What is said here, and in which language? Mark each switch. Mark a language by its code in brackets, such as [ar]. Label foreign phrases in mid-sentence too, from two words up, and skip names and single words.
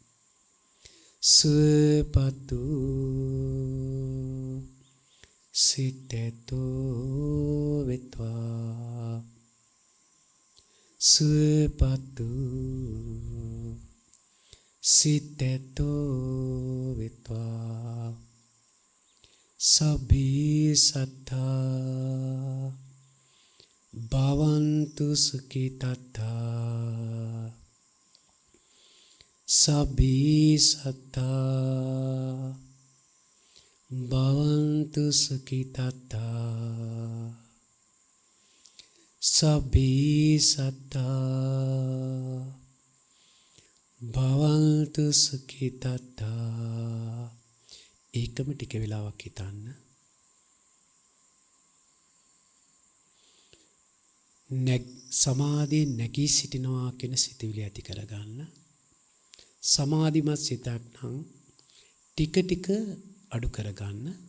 [si] සුවපත් වූ සිත් ඇත්තෝ වෙත්වා සුවපත් වූ සිත් ඇත්තෝ වෙත්වා [pi] සබ්බේ සත්තා භවන්තු සුඛිතත්තා සබ්බේ සත්තා භවන්තු සුඛිතත්තා සබ්බේ සත්තා භවන්තු සුඛිතත්තා [si] ඒකම ටික වෙලාවක් හිතන්න සමාධියෙන් නැගී සිටිනවා කියන සිතුවිලි ඇති කරගන්න සමාධිමත් සිතක් නම් ටික ටික අඩු කරගන්න